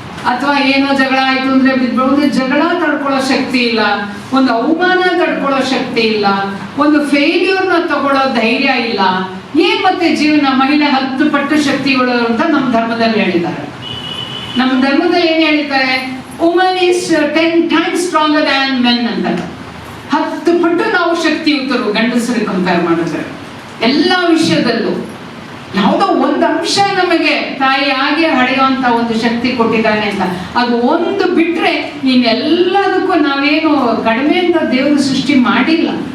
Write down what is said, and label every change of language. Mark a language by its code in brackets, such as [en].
[kn] ಅಥವಾ ಏನೋ ಜಗಳ ಆಯ್ತು ಅಂದ್ರೆ ಬಿದ್ಬಿಡೋದು. ಜಗಳ ತಡ್ಕೊಳ್ಳೋ ಶಕ್ತಿ ಇಲ್ಲ, ಒಂದು ಅವಮಾನ ತಡ್ಕೊಳ್ಳೋ ಶಕ್ತಿ ಇಲ್ಲ, ಒಂದು ಫೇಲ್ಯೂರ್ನ ತಗೊಳ್ಳೋ ಧೈರ್ಯ ಇಲ್ಲ. ಏನ್ ಮತ್ತೆ ಜೀವನ? ಮಹಿಳೆ 10 ಪಟ್ಟು ಶಕ್ತಿಗಳು ಅಂತ ನಮ್ಮ ಧರ್ಮದಲ್ಲಿ ಹೇಳಿದ್ದಾರೆ. ನಮ್ಮ ಧರ್ಮದಲ್ಲಿ ಏನ್ ಹೇಳಿದ್ದಾರೆ? [en] Woman is 10 times stronger than men ಅಂತ. [kn] 10 ಪಟ್ಟು ನಾವು ಶಕ್ತಿಯುತರು ಗಂಡಸರಿಗೆ ಕಂಪೇರ್ ಮಾಡಿದ್ರೆ. ಎಲ್ಲ ವಿಷಯದಲ್ಲೂ ಯಾವುದೋ ಒಂದು ಅಂಶ ನಮಗೆ ತಾಯಿಯಾಗಿ ಹಡೆಯುವಂತ ಒಂದು ಶಕ್ತಿ ಕೊಟ್ಟಿದ್ದಾನೆ ಅಂತ. ಅದು ಒಂದು ಬಿಟ್ರೆ ಇನ್ನೆಲ್ಲದಕ್ಕೂ ನಾವೇನು ಕಡಿಮೆ ಅಂತ ದೇವರು ಸೃಷ್ಟಿ ಮಾಡಿಲ್ಲ.